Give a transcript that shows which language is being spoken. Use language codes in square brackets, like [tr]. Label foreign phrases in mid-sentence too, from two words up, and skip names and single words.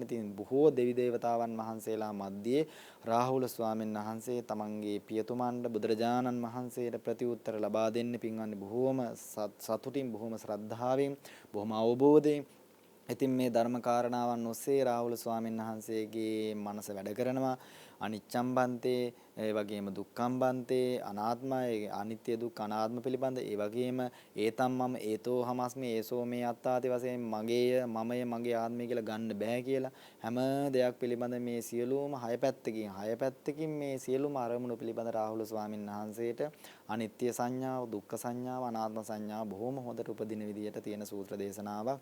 [si] ඉතින් බොහෝ දෙවි දේවතාවන් වහන්සේලා මැද්දේ රාහුල ස්වාමීන් වහන්සේ තමන්ගේ පියතුමන්ට බුදුරජාණන් වහන්සේට ප්‍රතිඋත්තර ලබා දෙන්නේ පින්වන්නේ බොහෝම සතුටින් බොහෝම ශ්‍රද්ධාවෙන් බොහෝම අවබෝධයෙන් ඉතින් මේ ධර්ම කාරණාවන් ඔස්සේ රාහුල ස්වාමීන් වහන්සේගේ මනස වැඩ කරනවා. [pi] අනිච්ඡම් බන්තේ, [si] ඒ වගේම [pi] දුක්ඛම් බන්තේ, [si] අනාත්මයි, අනිත්‍ය දුක්ඛ අනාත්ම පිළිබඳ, ඒ වගේම [pi] ඒතම් මම ඒතෝ හමස්මි ඒසෝ මේ අත්තාති [si] වශයෙන් මගේය, මමය, මගේ ආත්මය කියලා ගන්න බෑ කියලා හැම දෙයක් පිළිබඳ මේ සියලුම හය පැත්තකින් මේ සියලුම අරමුණු පිළිබඳ රාහුල ස්වාමීන් වහන්සේට අනිත්‍ය සංඥාව, දුක්ඛ සංඥාව, අනාත්ම සංඥාව බොහොම හොඳට උපදින විදියට තියෙන සූත්‍ර දේශනාවක්.